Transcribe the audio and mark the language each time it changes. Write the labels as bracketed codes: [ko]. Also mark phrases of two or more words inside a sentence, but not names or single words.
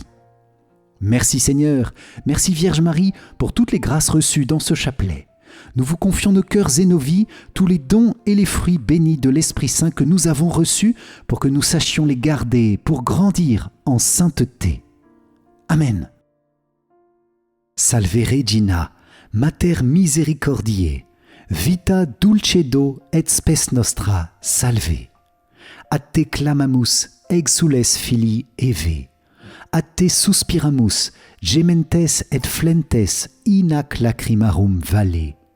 [fr] Merci Seigneur, merci Vierge Marie pour toutes les grâces reçues dans ce chapelet. Nous vous confions nos cœurs et nos vies, tous les dons et les fruits bénis de l'Esprit Saint que nous avons reçus pour que nous sachions les garder pour grandir en sainteté. Amen. [la] Salve Regina, Mater misericordiae, vita dulcedo et spes nostra salve. Ad te clamamus, exules filii Eve. Ad te suspiramus, gementes et flentes in ac lacrimarum valle.